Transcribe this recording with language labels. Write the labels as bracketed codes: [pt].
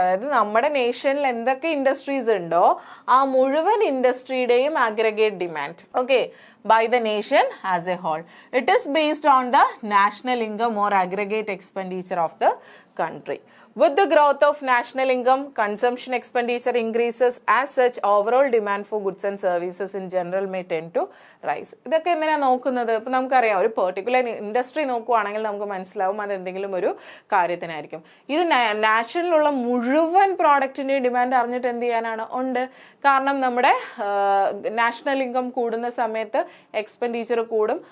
[ml] അതായത് നമ്മുടെ നേഷനിൽ എന്തൊക്കെ ഇൻഡസ്ട്രീസ് ഉണ്ടോ ആ മുഴുവൻ ഇൻഡസ്ട്രിയുടെയും aggregate demand, okay, [en] by the nation as a whole. It is based on the national income or aggregate expenditure of the country. With the growth of national income, consumption expenditure increases. As such, overall demand for goods and services in general may tend to rise. [ml] ഇതൊക്കെ എങ്ങനെയാണ് നോക്കുന്നത്? ഇപ്പം നമുക്കറിയാം, ഒരു particular industry നോക്കുവാണെങ്കിൽ നമുക്ക് മനസ്സിലാവും അത് എന്തെങ്കിലും ഒരു കാര്യത്തിനായിരിക്കും. ഇത് നാഷണലിലുള്ള മുഴുവൻ പ്രോഡക്റ്റിൻ്റെ ഡിമാൻഡ് അറിഞ്ഞിട്ട് എന്ത് ചെയ്യാനാണ്, ഉണ്ട്. കാരണം നമ്മുടെ നാഷണൽ ഇൻകം കൂടുന്ന സമയത്ത് എക്സ്പെൻഡിച്ചർ കൂടും.